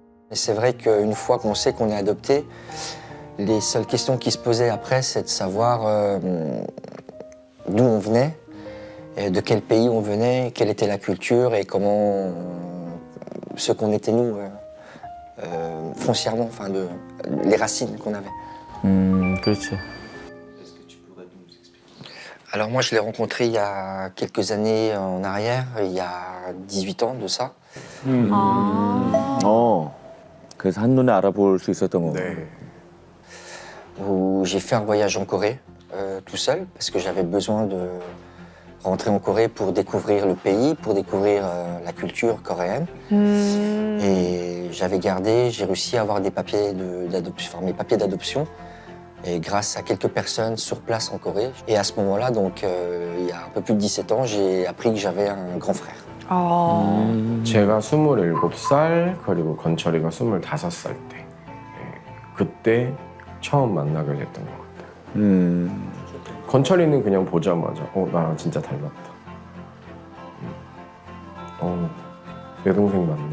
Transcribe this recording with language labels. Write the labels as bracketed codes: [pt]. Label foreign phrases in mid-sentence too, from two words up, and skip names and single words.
[fr] Et c'est vrai qu'une fois qu'on sait qu'on est adopté, les seules questions qui se posaient après, c'est de savoir d'où on venait, et de quel pays on venait, quelle était la culture et comment ce qu'on était nous foncièrement, enfin les racines qu'on avait. [ko] 그렇지. [fr] Alors moi, je l'ai rencontré il y a quelques années en arrière, il y a 18 ans de ça. [ko] 그래서 한눈에 알아볼 수 있었던 거고. 네. [fr] Où j'ai fait un voyage en Corée tout seul parce que j'avais besoin de rentrer en Corée pour découvrir le pays, pour découvrir la culture coréenne. Et j'avais gardé, j'ai réussi à avoir des papiers d'adoption, enfin, mes papiers d'adoption. Et grâce à quelques personnes sur place en Corée. Et à ce moment-là, donc il y a un peu plus de 17 ans, j'ai appris que j'avais un grand frère. [ko] 제가 27살 그리고 건철이가 25살 때 그때 처음 만나게 됐던 것 같아요. 건철이는 그냥 보자마자 나랑 진짜 닮았다. 내 동생 맞네.